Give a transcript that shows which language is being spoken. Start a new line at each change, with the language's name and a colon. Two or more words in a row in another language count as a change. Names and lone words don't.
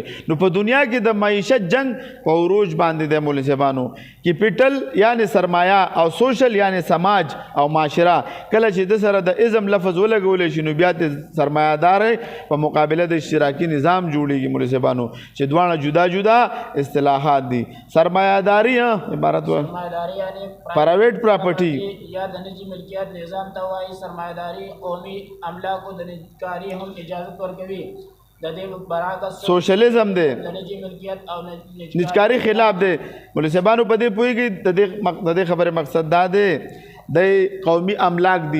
Pashto: نو په دنیا کې د معیشت جنگ په عروج باندې دی مولوي صاحبانو. کیپیټل یعنی سرمایه او سوشل یعنی سماج او معاشره کله چې د سره د ازم لفظ ولګول شي نو بیا د سرمایه دار په مقابله د اشتراکي نظام جوړیږي مولوي صاحبانو چې دواړه جدا جدا اصطلاحات دي. سرمایه داری عبارت و سرمایه‌داري یعنی
English: private property
Pashto: یا د نجی ملکیت نظام ته وایي. سرمایه‌داري قومي املاکو د نجکاري هم اجازه ورکوي. د دې برعکس سوشلیزم دی، د نجی ملکیت او نجکاري خلاف دی. مولوي صاحبانو په دې پوهیږي د دې خبره مقصد دا دی د قومي املاک دي.